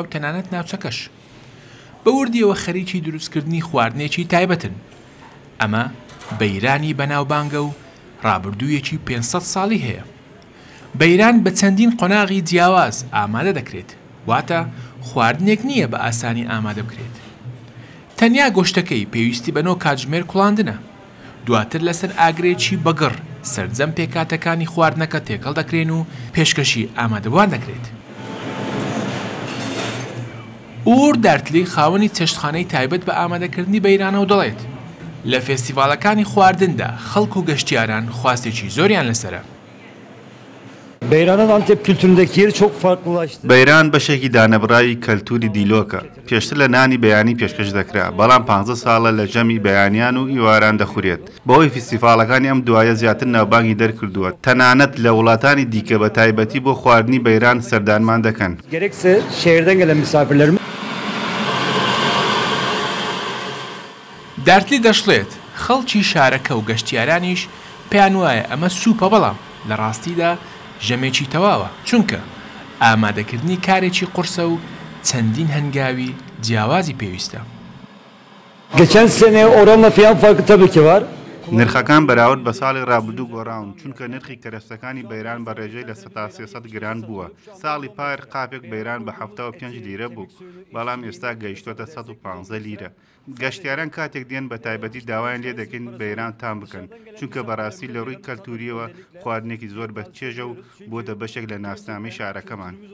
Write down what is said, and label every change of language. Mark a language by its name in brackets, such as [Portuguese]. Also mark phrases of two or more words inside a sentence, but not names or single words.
[Central Kurdish] تەنانەت ناوچەکەش بە وردیەوە خەریکی دروستکردنی خواردنێکی تایبەتن ئەمە بەیرانی بەناوبانگە و ڕابردوویەکی 500 ساڵی هەیە بەیران بە چەندین قۆناغی جیاواز ئامادە دەکرێت واتە خواردنێک نییە بە ئاسانی ئامادە بکرێت تەنیا گۆشتەکەی پێویستی بە 9 کاتژمێر کوڵاندنە دواتر لەسەر ئاگرێکی بەگڕ سەرجەم پێکاتەکانی خواردنەکە تێکەڵ دەکرێن و پێشکەشی ئامادەبوان دەکرێت ئور دارتلی خاوەنی چەشتخانەی تایبەت بە ئامادەکردنی بەیرانە و دەڵێت لە فێستیڤاڵەکانی خواردندا خەڵک و گەشتیاران خواستێکی زۆریان لەسرە [Turkish] Beyran'ın Antep kültüründeki yeri çok farklılaştı. [Central Kurdish] Beyran بەشێکی دانەبڕایی کەلتوری دیلۆکە پێشتر لە نانی بەیانی پێشکەش دەکرا بەڵام 15 ساڵە لە جەمی بەیانیان و ئیواران دەخورێت بەهۆی فیستیڤاڵەکانی ئەم دوایە زیاتر ناوبانگی دەرکردووە تەنانەت لە وڵاتانی دیکە بە تایبەتی بۆ خواردنی بەیران سەردانمان دەکەن [Turkish] Gerekse şehirden gelen misafirlerimiz [Central Kurdish] دارتلی دەشڵێت خەڵکی شارەکە و گەشتیارانیش پێیان وایە ئەمە سوپە، بەڵام لە ڕاستیدا ژەمێکی تەواوە، چونکە ئامادەکردنی کارێکی قورسە و چەندین هەنگاوی جیاوازی پێویستە. [Turkish] Geçen sene oranla fiyat farkı tabii ki var. [Central Kurdish] نرخەکان بەراورد بە ساڵی ڕابردوو گۆڕاون، چونکە نرخی کەرەستەکانی بەیران بە ڕێژەی لە 300 گران بووە. ساڵی پار قاپێک بەیران بە 75 لیرە بوو، بەڵام ئێستا گەیشتۆتە 115 لیرە. گەشتیاران کاتێک دێن بە تایبەتی داوایان لێ دەکەن بەیران تام بکەن، چونکە بەڕاستی لە ڕووی کەلتوریەوە خواردنێکی زۆر بەچێژە و بۆتە بەشێک لە ناسنامەی شارەکەمان.